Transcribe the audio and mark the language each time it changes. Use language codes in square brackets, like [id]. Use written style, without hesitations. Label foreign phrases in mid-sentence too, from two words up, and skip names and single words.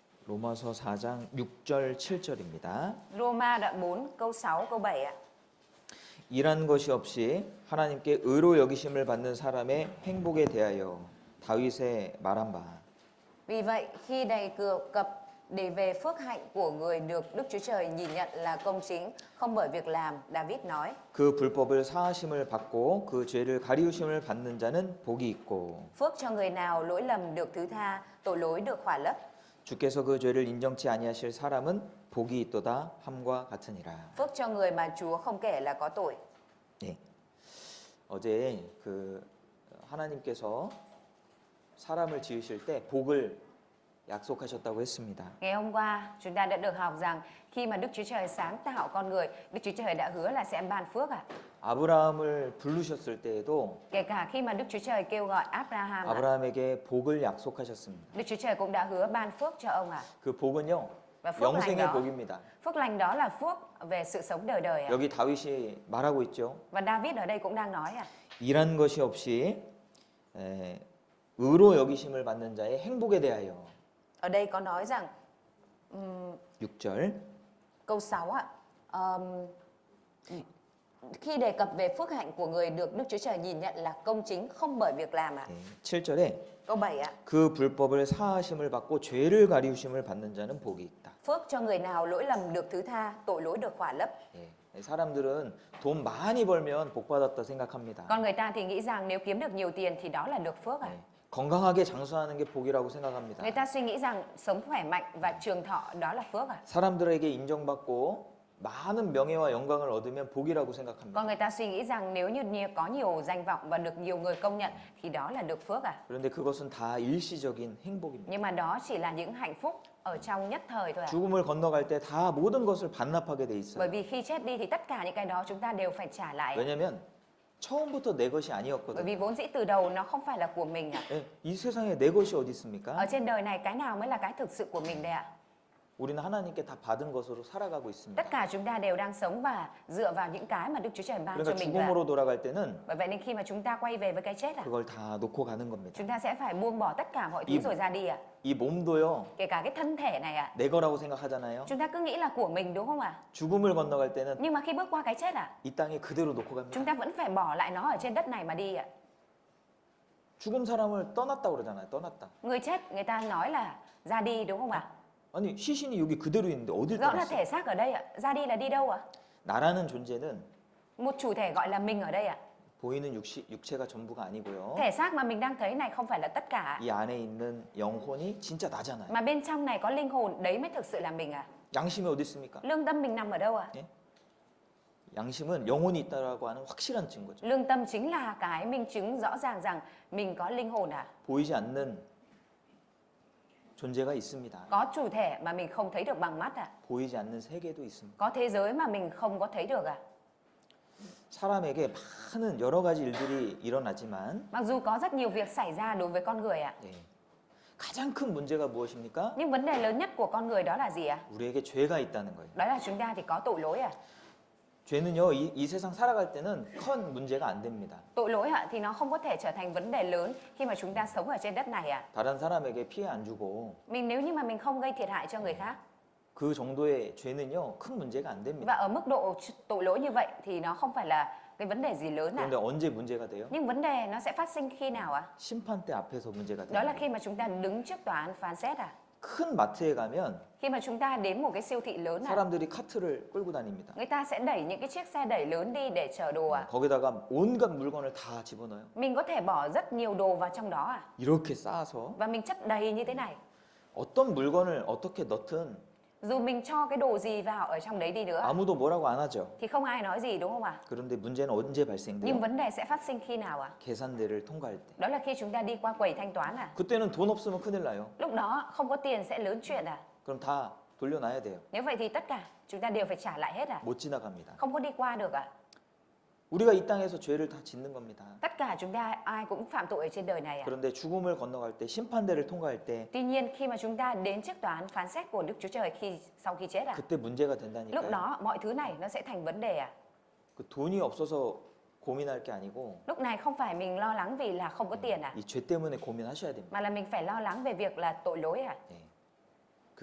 [ko] 로마서 4장 6절 7절입니다. [vi] Roma đoạn 4 câu 6 câu 7 ạ. [ko] 일한 것이 없이 하나님께 의로 여기심을 받는 사람의 행복에 대하여 다윗의 말한 바. [vi] Vì vậy khi đầy cập để về phước hạnh của người được Đức Chúa Trời nhìn nhận là công chính, không bởi việc làm, David nói. [ko] 그 불법을 사하심을 받고 그 죄를 가리우심을 받는 자는 복이 있고 [vi] Phước cho người nào lỗi lầm được thứ tha, tội lỗi được khỏa lấp. [ko] 주께서 그 죄를 인정치 아니하실 사람은 복이 있도다 함과 같으니라. [vi] Phước cho người mà Chúa không kể là có tội. [ko] 네. 어제 하나님께서 사람을 지으실 때 복을 약속하셨다고 했습니다. [vi] Ngày hôm qua chúng ta đã được học rằng khi mà Đức Chúa Trời sáng tạo con người, Đức Chúa Trời đã hứa là sẽ ban phước ạ. [ko] 아브라함을 부르셨을 때에도 [vi] Kể cả khi mà Đức Chúa Trời kêu gọi Abraham ạ, [ko] 아브라함에게 복을 약속하셨습니다. [vi] Đức Chúa Trời cũng đã hứa ban phước cho ông ạ. [ko] 그 복은요, [vi] Và phước lành [ko] 영생의 [vi] đó, [ko] 복입니다. [vi] phước lành đó là phước về sự sống đời đời ạ. [ko] 여기 다윗이 말하고 있죠. [vi] Và David ở đây cũng đang nói ạ. [ko] 일한 것이 없이 의로 여기심을 받는 자의 행복에 대하여. [vi] Ở đây có nói rằng [ko] 6절. [vi] câu 6 ạ. Khi đề cập về phước hạnh của người được Đức Chúa Trời nhìn nhận là công chính không bởi việc làm ạ. [ko] 7절에 [vi] Câu 7 ạ. [ko] 그 불법을 사하심을 받고 죄를 가리우심을 받는 자는 복이 있다. [vi] Phước cho người nào lỗi lầm được thứ tha, tội lỗi được khỏa lấp. [ko] 사람들은 돈 많이 벌면 복 받았다 생각합니다. [vi] Còn người ta thì nghĩ rằng nếu kiếm được nhiều tiền thì đó là được phước ạ. [ko] 건강하게 장수하는 게 복이라고 생각합니다. [vi] Người ta suy nghĩ rằng sống khỏe mạnh và trường thọ đó là phước ạ. [ko] 사람들에게 인정받고 많은 명예와 영광을 얻으면 복이라고 생각합니다. [vi] Còn người ta suy nghĩ rằng nếu như có nhiều danh vọng và được nhiều người công nhận thì đó là được phước ạ. [ko] 그런데 그것은 다 일시적인 행복입니다. [vi] Nhưng mà đó chỉ là những hạnh phúc ở trong nhất thời thôi ạ. [ko] 죽음을 건너갈 때 다 모든 것을 반납하게 돼 [vi] Bởi [ko] 있어요. [vi] vì khi chết đi thì tất cả những cái đó chúng ta đều phải trả lại. [ko] 왜냐면 처음부터 내 것이 [vi] Bởi [ko] 아니었거든요. [vi] vì vốn dĩ từ đầu nó không phải là của mình ạ. [ko] 이 세상에 내 것이 어디 있습니까? [vi] Ở trên đời này cái nào mới là cái thực sự của mình đây ạ? [ko] 우리는 하나님께 다 받은 것으로 살아가고 있습니다. [vi] Tất cả chúng ta đều đang sống và dựa vào những cái mà Đức Chúa Trời ban cho [ko] 그러니까 [vi] mình thôi ạ. [ko] 죽음으로 돌아갈 때는 [vi] Bởi vậy nên khi mà chúng ta quay về với cái chết ạ, [ko] 그걸 다 놓고 가는 겁니다. [vi] chúng ta sẽ phải buông bỏ tất cả mọi thứ rồi ra đi ạ. [ko] 이 몸도요, [vi] Kể cả cái thân thể này ạ. [ko] 내 거라고 생각하잖아요. [vi] Chúng ta cứ nghĩ là của mình đúng không ạ? [ko] 죽음을 건너갈 때는 [vi] Nhưng mà khi bước qua cái chết ạ, [ko] 이 땅에 그대로 놓고 갑니다. [vi] chúng ta vẫn phải bỏ lại nó ở trên đất này mà đi ạ. [ko] 죽은 사람을 떠났다 그러잖아요. 떠났다. [vi] Người chết người ta nói là ra đi đúng không ạ? [ko] 아니 시신이 여기 그대로 있는데 어딜 [vi] Rõ là [ko] 떠났어? [vi] thể xác ở đây ạ. Ra đi là đi đâu ạ? [ko] 나라는 존재는 [vi] Một chủ thể gọi là mình ở đây ạ. [ko] 보이는 육체가 전부가 아니고요. [vi] Thể xác mà mình đang thấy này không phải là tất cả, [ko] 이 안에 있는 영혼이 진짜 나잖아요. [vi] mà bên trong này có linh hồn, đấy mới thực sự là mình ạ. [ko] 양심이 어디 있습니까? [vi] Lương tâm mình nằm ở đâu ạ? [ko] 양심은 영혼이 있다라고 하는 확실한 증거죠. [vi] Lương tâm chính là cái minh chứng rõ ràng rằng mình có linh hồn ạ. [ko] 보이지 않는 존재가 있습니다. [vi] Có chủ thể mà mình không thấy được bằng mắt ạ. [ko] 보이지 않는 세계도 있습니다. [vi] Có thế giới mà mình không có thấy được ạ. [ko] 사람에게 많은 여러 가지 일들이 일어나지만 [vi] Mặc dù có rất nhiều việc xảy ra đối với con người ạ, [ko] 가장 큰 문제가 무엇입니까? [vi] nhưng vấn đề lớn nhất của con người đó là gì ạ? [ko] 우리에게 죄가 있다는 거예요. [vi] Đó là chúng ta thì có tội lỗi ạ. [ko] 죄는요, 이 세상 살아갈 때는 큰 문제가 안 됩니다. [vi] Tội lỗi ạ thì nó không có thể trở thành vấn đề lớn khi mà chúng ta sống ở trên đất này ạ. [ko] 다른 사람에게 피해 안 주고 [vi] Nếu như mà mình không gây thiệt hại cho người khác, [ko] 그 정도의 죄는요, 큰 문제가 안 됩니다. [vi] và ở mức độ tội lỗi như vậy thì nó không phải là cái vấn đề gì lớn ạ. [ko] 그런데 언제 문제가 돼요? [vi] Nhưng vấn đề nó sẽ phát sinh khi nào ạ? [ko] 심판대 앞에서 문제가 [vi] Đó là [ko] 돼요. [vi] khi mà chúng ta đứng trước tòa án phán xét ạ. [ko] 큰 마트에 가면 [vi] Khi mà chúng ta đến một cái siêu thị lớn ạ, [ko] 사람들이 카트를 끌고 다닙니다. [vi] người ta sẽ đẩy những cái chiếc xe đẩy lớn đi để chở đồ ạ. [ko] 거기다가 온갖 물건을 다 집어넣어요. [vi] Mình có thể bỏ rất nhiều đồ vào trong đó ạ. [ko] 이렇게 쌓아서 [vi] Và mình chất đầy như thế này. [ko] 어떤 물건을 어떻게 넣든 [vi] Dù mình cho cái đồ gì vào ở trong đấy đi nữa [ko] 아무도 뭐라고 안 하죠. [vi] thì không ai nói gì đúng không ạ? [ko] 그런데 문제는 언제 발생돼요? [vi] Nhưng vấn đề sẽ phát sinh khi nào ạ? [ko] 계산대를 통과할 때. [vi] Đó là khi chúng ta đi qua quầy thanh toán ạ. [ko] 그때는 돈 없으면 큰일 나요. [vi] Lúc đó không có tiền sẽ lớn chuyện ạ. [ko] 그럼 다 돌려놔야 돼요. [vi] Nếu vậy thì tất cả chúng ta đều phải trả lại hết ạ. [ko] 못 지나갑니다. [vi] Không có đi qua được ạ. [ko] 우리가 이 땅에서 죄를 다 짓는 겁니다. [vi] Tất cả chúng ta ai cũng phạm tội ở trên đời này ạ. [ko] 그런데 죽음을 건너갈 때, 심판대를 통과할 때 [vi] Tuy nhiên khi mà chúng ta đến trước tòa án phán xét của Đức Chúa Trời sau khi chết ạ, [ko] 그때 문제가 [vi] lúc [ko] 된다니까요. [vi] đó mọi thứ này nó sẽ thành vấn đề ạ. [ko] 그 돈이 없어서 고민할 게 아니고 [vi] Lúc này không phải mình lo lắng vì là không có tiền ạ, [ko] 이 죄 때문에 고민하셔야 됩니다. [vi] mà là mình phải lo lắng về việc là tội lỗi ạ.